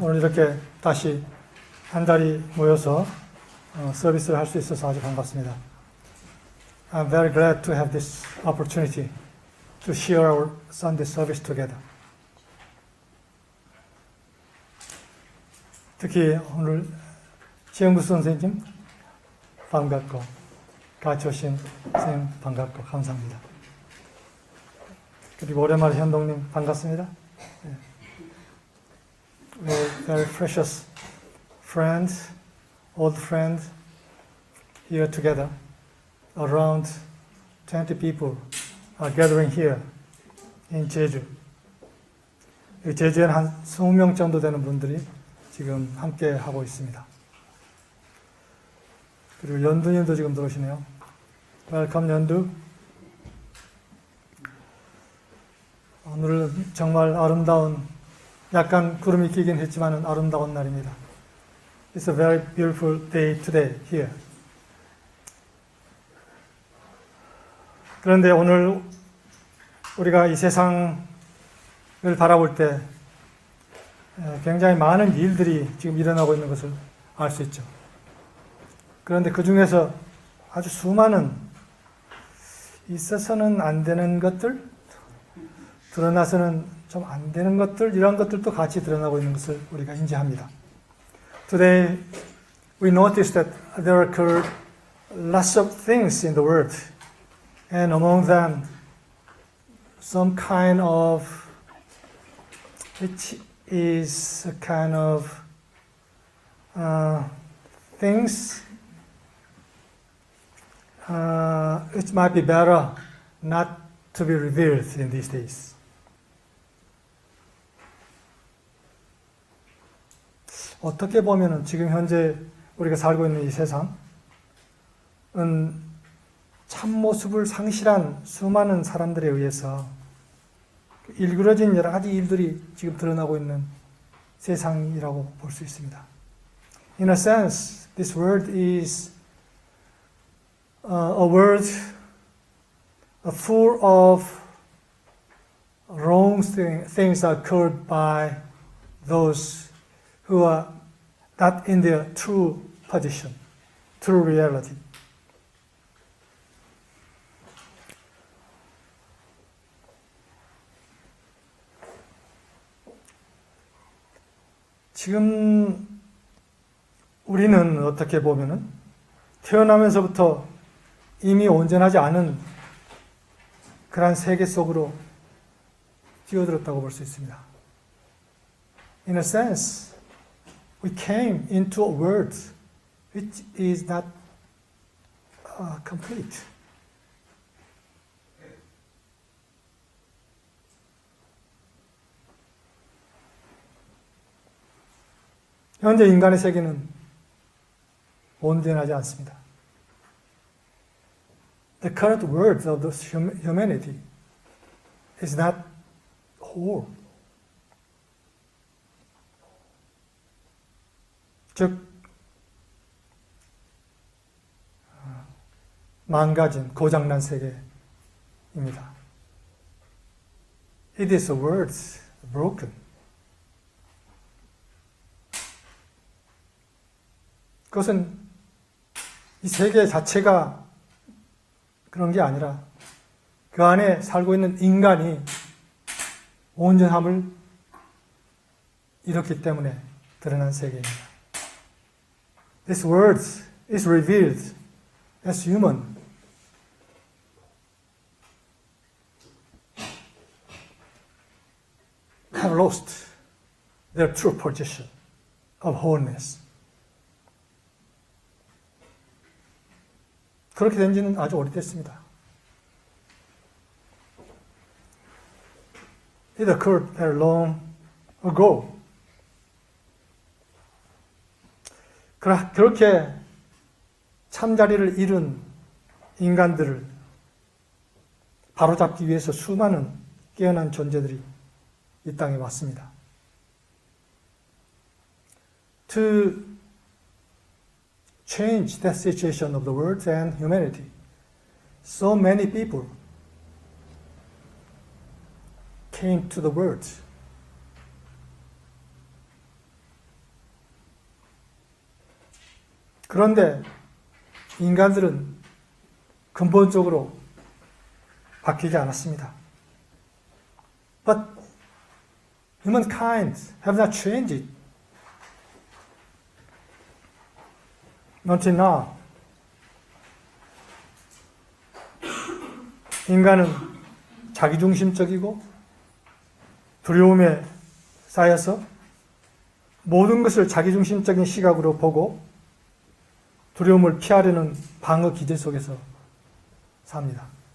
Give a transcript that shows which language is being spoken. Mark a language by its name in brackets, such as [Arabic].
[Korean] 오늘 이렇게 다시 한 자리 모여서 서비스를 할 수 있어서 아주 반갑습니다. [English] I'm very glad to have this opportunity to share our Sunday service together. [Korean] 특히 오늘 지영구 선생님 반갑고 같이 오신 선생님 반갑고 감사합니다. 그리고 오랜만에 현동님 반갑습니다. [English] We're very precious friends, old friends here together. Around 20 people are gathering here in 제주. [Korean] 제주에는 한 20명 정도 되는 분들이 지금 함께 하고 있습니다. 그리고 연두님도 지금 들어오시네요. [English] Welcome, 연두. [Korean] 오늘은 정말 아름다운, 약간 구름이 끼긴 했지만 아름다운 날입니다. [English] It's a very beautiful day today here. [Korean] 그런데 오늘 우리가 이 세상을 바라볼 때 굉장히 많은 일들이 지금 일어나고 있는 것을 알 수 있죠. 그런데 그 중에서 아주 수많은 있어서는 안 되는 것들, 드러나서는 좀 안 되는 것들, 이런 것들도 같이 드러나고 있는 것을 우리가 인지합니다. [English] Today we notice that there occurred lots of things in the world, and among them some kind of, which is a kind of things which might be better not to be revealed in these days. [Korean] 어떻게 보면은 지금 현재 우리가 살고 있는 이 세상은 참모습을 상실한 수많은 사람들에 의해서 일그러진 여러 가지 일들이 지금 드러나고 있는 세상이라고 볼 수 있습니다. [English] In a sense, this world is a world full of wrong things occurred by those who are not in their true position, true reality. [Korean] 지금 우리는 어떻게 보면은 태어나면서부터 이미 온전하지 않은 그런 세계 속으로 뛰어들었다고 볼 수 있습니다. [English] In a sense, we came into a world which is not complete. [Korean] 현재 인간의 세계는 온전하지 않습니다. [English] The current world of the humanity is not whole. [Korean] 즉, 망가진, 고장난 세계입니다. [English] It is a world broken. [Korean] 그것은 이 세계 자체가 그런 게 아니라 그 안에 살고 있는 인간이 온전함을 잃었기 때문에 드러난 세계입니다. [English] This world is revealed as human. Have lost their true position of wholeness. [Korean] 그렇게 된 지는 아주 오래됐습니다. [English] It occurred very long ago. [Korean] 그렇게 참자리를 잃은 인간들을 바로잡기 위해서 수많은 깨어난 존재들이 이 땅에 왔습니다. [English] To change the situation of the world and humanity. So many people came to the world [Korean] 그런데 인간들은 근본적으로 바뀌지 않았습니다. [English] But humankind have not changed until now. [Korean] 인간은 자기중심적이고 두려움에 쌓여서 모든 것을 자기중심적인 시각으로 보고 두려움을 피하려는 방어 기제 속에서 삽니다.